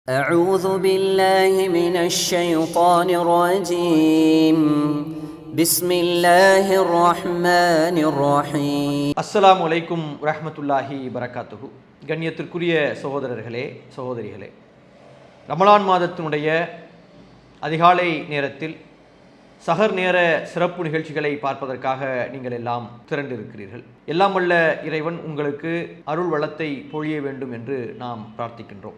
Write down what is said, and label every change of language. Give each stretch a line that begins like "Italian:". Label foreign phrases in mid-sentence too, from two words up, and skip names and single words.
Arabic: أعوذ بالله من الشيطان الرجيم بسم الله الرحمن الرحيم السلام عليكم ورحمة الله وبركاته.
Tamil: கண்ணியத்திற்குரிய சகோதரர்களே சகோதரிகளே, ரமலான் மாதத்தினுடைய அதிகாலை நேரத்தில் சஹர் நேர சிறப்பு நிகழ்ச்சிகளை பார்ப்பதற்காக நீங்கள் எல்லாம் திரண்டிருக்கிறீர்கள். எல்லாம் வல்ல இறைவன் உங்களுக்கு அருள் வளத்தை பொழிய வேண்டும் என்று நாம் பிரார்த்திக்கின்றோம்.